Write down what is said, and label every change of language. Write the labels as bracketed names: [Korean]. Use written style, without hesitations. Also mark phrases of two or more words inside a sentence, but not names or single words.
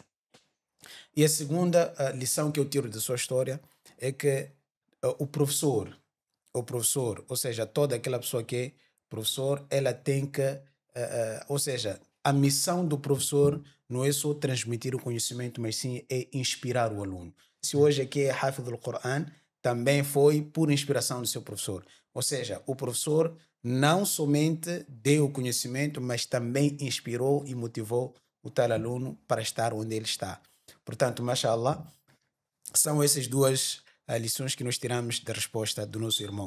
[Portuguese] E a segunda lição que eu tiro da sua história é que o professor, ou seja, toda aquela pessoa que é professor, ela tem que, ou seja, a missão do professor não é só transmitir o conhecimento, mas sim é inspirar o aluno. Se hoje aqui é [Arabic] حافظ القرآن, [Portuguese] também foi por inspiração do seu professor. Ou seja, o professor não somente deu o conhecimento, mas também inspirou e motivou o tal aluno para estar onde ele está. Portanto, mashallah, são essas duas lições que nós tiramos da resposta do nosso irmão.